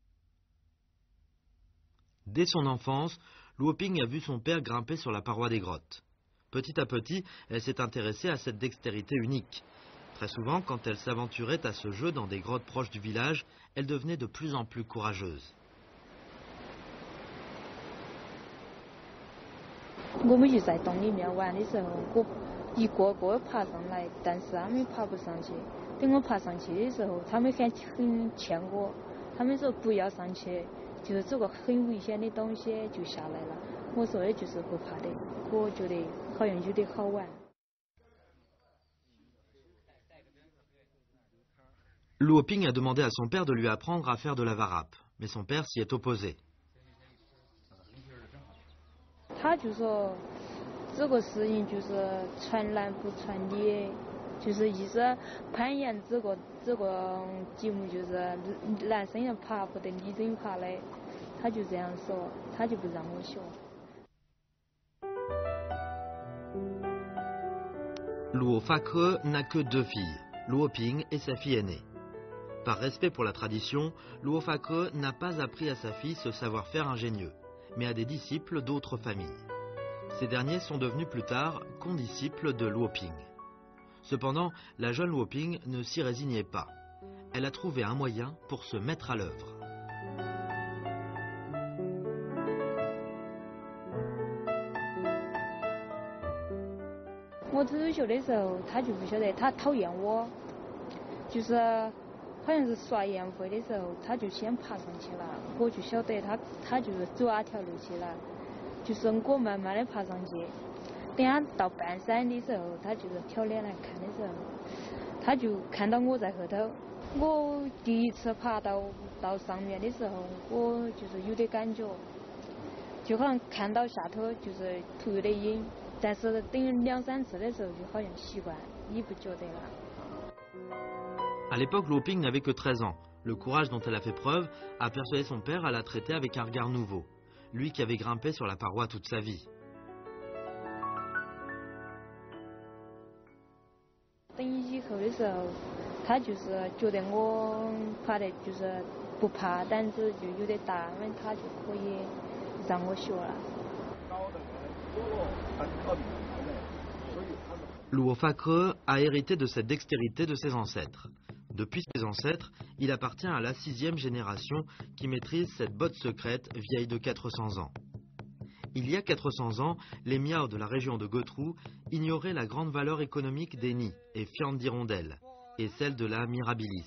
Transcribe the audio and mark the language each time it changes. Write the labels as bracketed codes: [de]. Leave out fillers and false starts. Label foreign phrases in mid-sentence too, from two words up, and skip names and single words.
[fr] Dès son enfance, Luo Ping a vu son père grimper sur la paroi des grottes. Petit à petit, elle s'est intéressée à cette dextérité unique. Très souvent, quand elle s'aventurait à ce jeu dans des grottes proches du village, elle devenait de plus en plus courageuse. [zh] 我们就在洞里面玩的时候，我一个个爬上来，但是他们爬不上去。等我爬上去的时候，他们很劝我，他们说不要上去，就是这个很危险的东西就下来了。我说的就是不怕的，我觉得好像有点好玩。 [fr] Luo Ping a demandé à son père de lui apprendre à faire de la varappe, mais son père s'y est opposé. [zh] 他就说这个事情就是传男不传女，就是意思攀岩这个节目就是男生要爬不得女生爬的，他就这样说，他就不让我学。 [fr] Luo Fa-Creux n'a que deux filles, Luo Ping et sa fille aînée. Par respect pour la tradition, Luo Fa-Creux n'a pas appris à sa fille ce savoir-faire ingénieux, mais à des disciples d'autres familles. Ces derniers sont devenus plus tard condisciples de Luo Ping. Cependant, la jeune Luo Ping ne s'y résignait pas. Elle a trouvé un moyen pour se mettre à l'œuvre. Moi, [zh] 初学的时候，他就不晓得，他讨厌我，就是好像是刷烟灰的时候，他就先爬上去了，我就晓得他就是走哪条路去了，就是我慢慢的爬上去。等他到半山的时候，他就是挑脸来看的时候，他就看到我在后头。我第一次爬到上面的时候，我就是有点感觉，就好像看到下头就是头有点晕，但是等2、3次的时候，就好像习惯，也不觉得了。 [fr] À l'époque, Luo Ping n'avait que 13 ans. Le courage dont elle a fait preuve a persuadé son père à la traiter avec un regard nouveau, lui qui avait grimpé sur la paroi toute sa vie. [zh] 等以后的时候，他就是觉得我爬的就是不怕，胆子就有点大，他就可以让我学了。 [fr] Luo Fa-Creux a hérité de cette dextérité de ses ancêtres. Depuis ses ancêtres, il appartient à la 6e génération qui maîtrise cette botte secrète vieille de 400 ans. Il y a 400 ans, les Miao de la région de Gotrou ignoraient la grande valeur économique des nids et fientes d'hirondelles, et celle de la mirabilis.